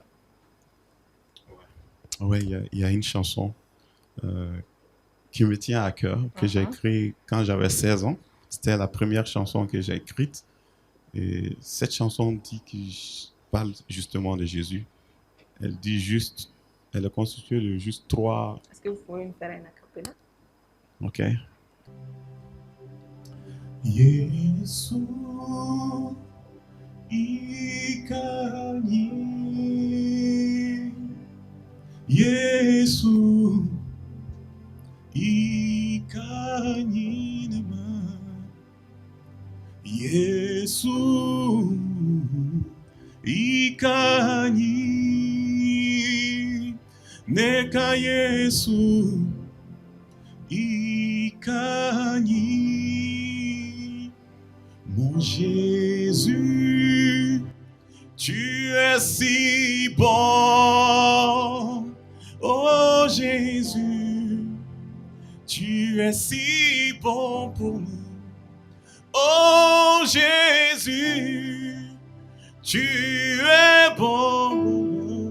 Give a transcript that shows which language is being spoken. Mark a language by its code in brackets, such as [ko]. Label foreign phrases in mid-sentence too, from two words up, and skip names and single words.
[fr] Oui, il y a une chanson qui me tient à cœur, que j'ai écrit quand j'avais 16 ans. C'était la première chanson que j'ai écrite. Et cette chanson dit qu'il parle justement de Jésus. Elle dit juste, elle est constituée de juste 3. Est-ce que vous pouvez me faire un acapella? [zu] Ok. Yesu ikanyi, Yesu ikanyi nama, Yesu ikanyi, neka Yesu ikanyi, [fr] mon Jésus, tu es si bon, oh Jésus, tu es si bon pour nous. Oh Jésus, tu es bon.